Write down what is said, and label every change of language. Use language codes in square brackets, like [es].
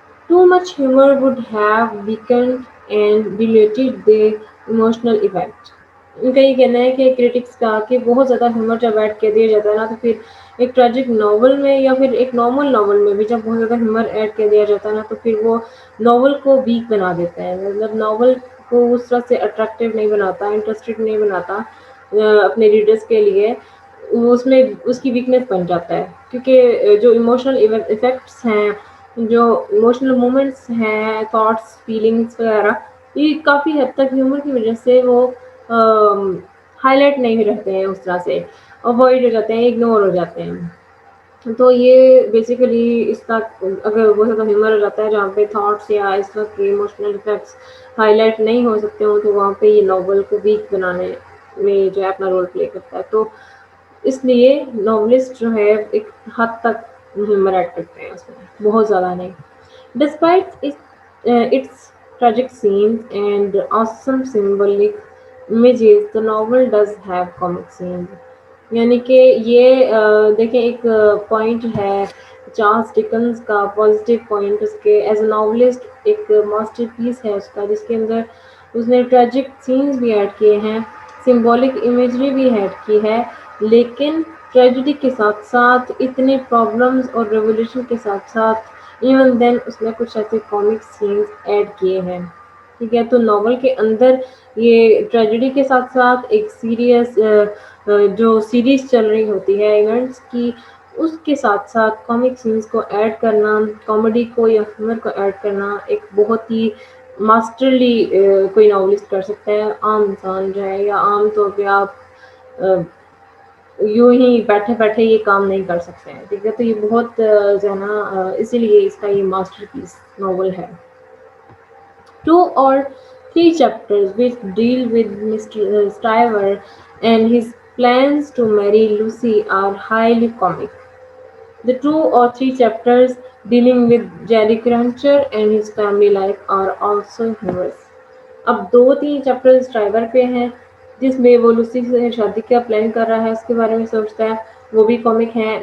[en] Too much humor would have weakened and diluted the emotional effect. [ur] ان کا یہ کہنا ہے کہ کرٹکس کا کہ بہت زیادہ ہیومر جب ایڈ کر دیا جاتا ہے نا، تو پھر ایک ٹریجک ناول میں یا پھر ایک نارمل ناول میں بھی جب بہت زیادہ ہیومر ایڈ کر دیا جاتا ہے نا، تو پھر وہ ناول کو ویک بنا دیتا ہے. مطلب ناول کو اس طرح سے اٹریکٹیو نہیں بناتا، انٹرسٹڈ نہیں بناتا اپنے ریڈرز کے لیے. اس میں اس کی ویکنیس بن جاتا ہے، کیونکہ جو ایموشنل افیکٹس ہیں، جو ایموشنل مومنٹس ہیں، تھاٹس فیلنگس وغیرہ، یہ کافی حد تک ہیومر کی وجہ سے وہ ہائی لائٹ نہیں رہتے ہیں، اس طرح سے اوائڈ ہو جاتے ہیں، اگنور ہو جاتے ہیں. تو یہ بیسیکلی اس کا اگر بہت زیادہ ہیومر ہو جاتا ہے جہاں پہ تھاٹس یا اس طرح کے ایموشنل افیکٹس ہائی لائٹ نہیں ہو سکتے ہوں، تو وہاں پہ یہ ناول کو ویک بنانے میں جو ہے اپنا رول پلے کرتا ہے. تو اس لیے ناولسٹ جو ہے ایک حد تک ہیومر ایڈ کرتے ہیں، اس میں بہت زیادہ نہیں. [en] Despite its tragic scenes and awesome symbolic images, the novel does have comic scenes. [ur] یعنی کہ یہ دیکھیں ایک پوائنٹ ہے چارلس ڈکنس کا، پازیٹیو پوائنٹ اس کے ایز اے ناولسٹ ایک ماسٹر پیس ہے اس کا، جس کے اندر اس نے ٹریجک سینز بھی ایڈ کیے ہیں، سمبولک امیجری بھی ایڈ کی ہے، لیکن ٹریجڈی کے ساتھ ساتھ اتنے پرابلمز اور ریولیوشن کے ساتھ ساتھ ایون دین اس میں کچھ ایسے کامک سینز ایڈ کیے ہیں. ٹھیک ہے، تو ناول کے اندر یہ ٹریجڈی کے ساتھ ساتھ ایک سیریس جو سیریز چل رہی ہوتی ہے ایونٹس کی، اس کے ساتھ ساتھ کامک سینز کو ایڈ کرنا، کامیڈی کو یا ہیومر کو ایڈ کرنا ایک بہت ہی ماسٹرلی کوئی ناولسٹ کر سکتا ہے. عام انسان جو ہے یا عام طور پہ آپ یوں ہی بیٹھے بیٹھے یہ کام نہیں کر سکتے ہیں. ٹھیک ہے، تو یہ بہت جو ہے نا اسی لیے اس کا یہ ماسٹر پیس ناول ہے. [en] 2 or 3 chapters which deal with Mr. Stryver and his plans to marry Lucy are highly comic. The 2 or 3 chapters dealing with Jerry Cruncher and his family life are also humorous. [ur] اب 2-3 chapter driver پہ ہیں جس میں وہ لوسی سے شادی کا plan کر رہا ہے، اس کے بارے میں سوچتا ہے، وہ بھی کامک ہیں.